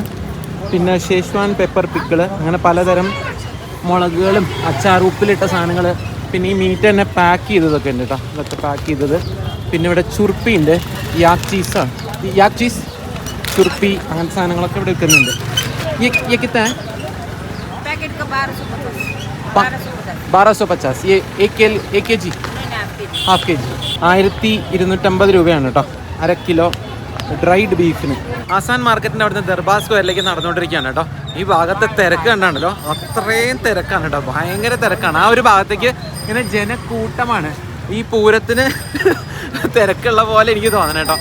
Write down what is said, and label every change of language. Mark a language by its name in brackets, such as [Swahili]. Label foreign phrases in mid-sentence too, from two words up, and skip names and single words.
[Malayalam] പിന്നെ [English] Szechuan pepper pickle, [Malayalam] അങ്ങനെ പലതരം മുളകുകളും അച്ചാർ, ഉപ്പിലിട്ട സാധനങ്ങൾ. പിന്നെ ഈ മീറ്റ് തന്നെ പാക്ക് ചെയ്തതൊക്കെ ഉണ്ട് കേട്ടോ. ഇതൊക്കെ പാക്ക് ചെയ്തത്. പിന്നെ ഇവിടെ ചുർപ്പി ഉണ്ട്, [English] yak cheese [Malayalam] ചുർപ്പി, അങ്ങനത്തെ സാധനങ്ങളൊക്കെ ഇവിടെ വിൽക്കുന്നുണ്ട്. [Hindi] ये कितना है? पैकेट का [Malayalam] 1250. [Hindi] ये एक के जी [English] half KG [Malayalam] 1250 രൂപയാണ് കേട്ടോ, 1/2 കിലോ [English] dried beef. [Malayalam] ആസാൻ മാർക്കറ്റിൻ്റെ അവിടുന്ന് ദർബാർ സ്ക്വയറിലേക്ക് നടന്നുകൊണ്ടിരിക്കുകയാണ് കേട്ടോ. ഈ ഭാഗത്തെ തിരക്ക് കണ്ടാണല്ലോ, അത്രയും തിരക്കാണ് കേട്ടോ, ഭയങ്കര തിരക്കാണ്. ആ ഒരു ഭാഗത്തേക്ക് ഇങ്ങനെ ജനക്കൂട്ടമാണ്. ഈ പൂരത്തിന് തിരക്കുള്ള പോലെ എനിക്ക് തോന്നണം കേട്ടോ.